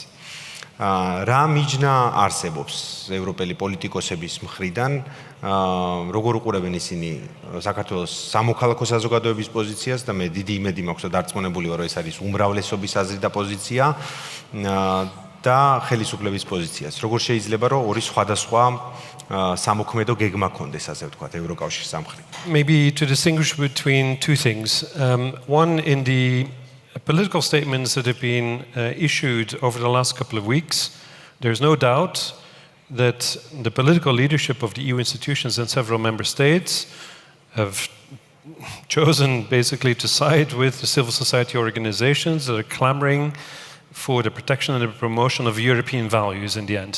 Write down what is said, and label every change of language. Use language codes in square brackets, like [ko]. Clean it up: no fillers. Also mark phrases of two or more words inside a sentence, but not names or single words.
[ka] რა მიჯნა არსებობს ევროპელი პოლიტიკოსების მხრიდან, როგორ უყურებენ ისინი საქართველოს სამოქალაქო საზოგადოების პოზიციას და მე დიდი იმედი მაქვს, რომ დარწმუნებული ვარ, რომ ეს არის უმრავლესობის აზრი და პოზიცია და ხელისუფლების პოზიციას. როგორ შეიძლება, რომ ორი სხვადასხვა სამოქმედო გეგმა ქონდეს, ასე ვთქვათ, ევროკავშირის სამხრეთ. [en] Maybe to distinguish between two things. One, in the political statements that have been issued over the last couple of weeks, there's no doubt that the political leadership of the EU institutions and several member states have chosen basically to side with the civil society organizations that are clamoring for the protection and the promotion of European values in the end.